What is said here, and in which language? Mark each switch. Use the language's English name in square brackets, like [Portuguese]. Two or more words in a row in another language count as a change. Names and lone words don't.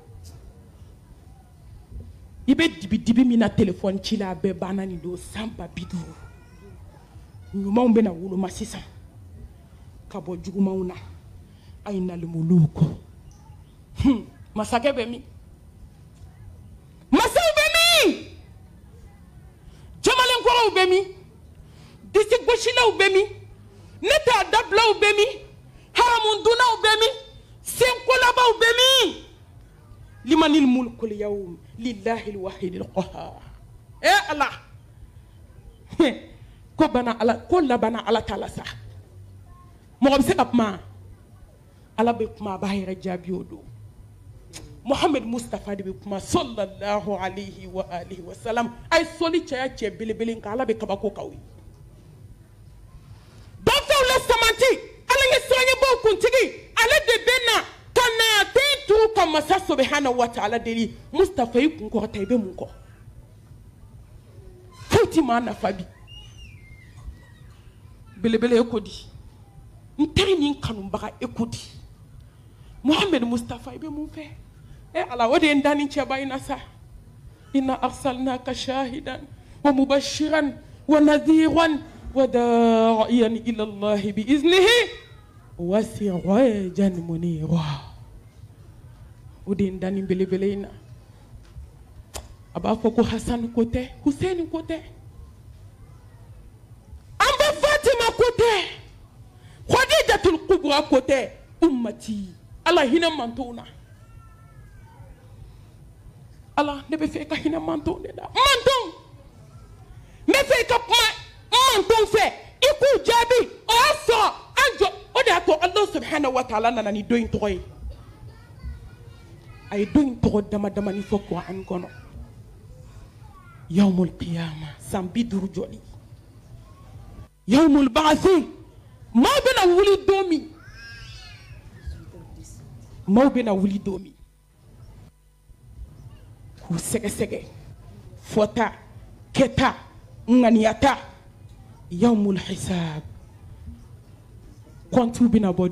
[Bambara] i bɛ dibi min na telefɔni ci la a bɛɛ banna nin don san 50 ɲumanw bɛna woloma sisan ka bɔ jugumanw na [Arabic] أين الملوك [Bambara] masakɛ bɛ min masaw bɛ min jamalenkɔrɔw bɛ min disi gosilaw bɛ min ne t'a dabilaw bɛ min haramundunaw bɛ min senkolabaw bɛ min [Arabic] لمن الملك اليوم لله الواحد القهار [Bambara] ala ko bana ala ko labana ala ta'ala sa mɔgɔ bɛ se ka kuma ala bɛ kuma a b'a yɛrɛ jaabi o don Muhammad Mustafa de bɛ kuma [Arabic] صلى الله عليه وعلى آله وسلم [Bambara] a ye sɔli caya cɛ belebele kan ala bɛ kabako k'aw ye dɔnfɛnw la samanti ala ye sɔnɲɛbaw kuntigi ale de bɛ na ka na den tugu ka masa [Arabic] سبحانه وتعالى [Bambara] deli Mustafa i kun kɔrɔta i bɛ mun kɔ foyi ti maa nafa bi belebele e ko di n teri ni n kanubaga e ko di Muhammad Mustafa i bɛ mun fɛ ala o de ye n da ni cɛba in na sa [Arabic] إنا أرسلناك شاهدا ومبشرا ونذيرا وداعيا إلى الله بإذنه وسراجا منيرا [Bambara] o de ye n da ni belebele in na a b'a fɔ ko Hasan ko tɛ Hussein ko tɛ an bɛ Fatima ko tɛ Khadijatul Kubra ko tɛ ummati ala hinɛ mantonw na ala ne bɛ fɛ ka hinɛ mantonw de la mantonw n bɛ fɛ i ka kuma mantonw fɛ i k'u jaabi o y'a sɔrɔ an jɔ o de y'a to Allah [Arabic] سبحانه وتعالى [Bambara] nana ni don in tɔgɔ ye a ye don in tɔgɔ dama damani fɔ Kuran kɔnɔ [Arabic] يوم القيامة [Bambara] san 50 jɔli [Arabic] يوم البعث [Bambara] maaw bɛna wuli don min maaw bɛna wuli don min k'u sɛgɛsɛgɛ fɔta kɛta ŋaniyata [Arabic] يوم الحساب [Bambara] kɔntiw bɛna bɔ